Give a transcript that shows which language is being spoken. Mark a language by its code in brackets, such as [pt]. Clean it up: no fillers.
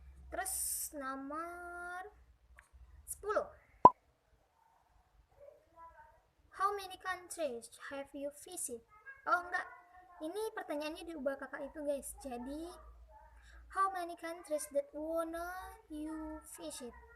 [id] Terus nomor 10, [en] how many countries have you visit? [id] Oh enggak, ini pertanyaannya diubah kakak itu guys. Jadi [en] how many countries that wanna you visit?